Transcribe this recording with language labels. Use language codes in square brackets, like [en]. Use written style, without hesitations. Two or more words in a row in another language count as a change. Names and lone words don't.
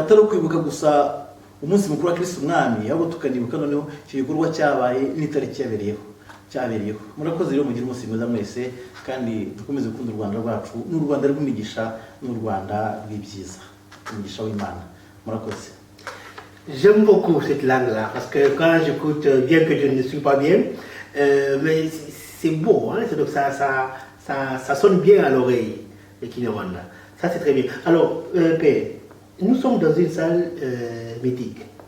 [rw] Atari kwibuka gusa umunsi mukuru wa Kristo Umwami, ahubwo tukanibuka noneho icyo gikorwa cyabaye n'itariki cyabereyeho. Murakoze rero, mugira umunsi mwiza mwese, kandi dukomeze gukunda u Rwanda rwacu, n'u Rwanda rw'imigisha, n'u Rwanda rw'ibyiza, umugisha w'Imana. Murakoze. [fr] J'aime beaucoup cette langue-là, parce que quand j'écoute, bien que je ne suis pas bien, mais c'est beau, hein? Donc ça sonne bien à l'oreille, le Kinyarwanda. Ça, c'est très bien. Alors, Père, nous sommes dans une salle mythique.